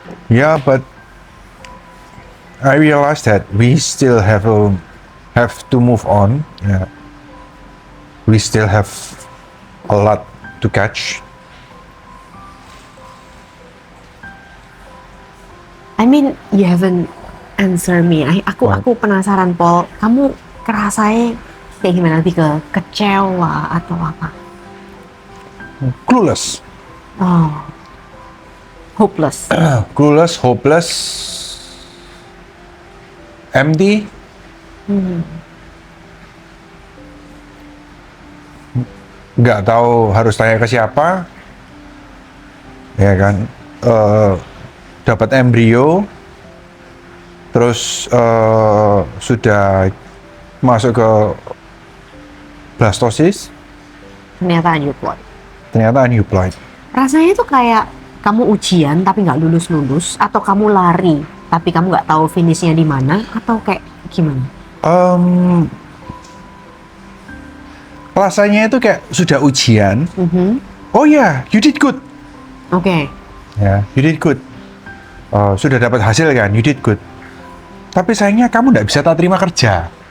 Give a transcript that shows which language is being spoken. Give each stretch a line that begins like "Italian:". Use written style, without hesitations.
English: Yeah, but I realized that we still have to move on. Yeah. We still have a lot to catch. I mean, you haven't answer me.
Indonesian: Aku penasaran, Paul. Kamu kerasanya kayak gimana? Lebih ke kecewa atau apa?
English: Clueless. Oh, hopeless. Clueless, hopeless, empty.
Indonesian: Nggak tahu harus tanya ke siapa. Ya kan? Dapat embrio, terus sudah masuk ke blastosis, Ternyata aneuploid. ternyata aneuploid. Rasanya itu kayak kamu ujian tapi nggak lulus-lulus, atau kamu lari tapi kamu nggak tahu finishnya di mana, atau kayak gimana? Rasanya itu kayak sudah ujian.
English: Oh ya, you did good. Oke. Ya, you did good.
Indonesian: Sudah dapat hasil kan, you did good. Tapi sayangnya kamu nggak bisa tak terima kerja.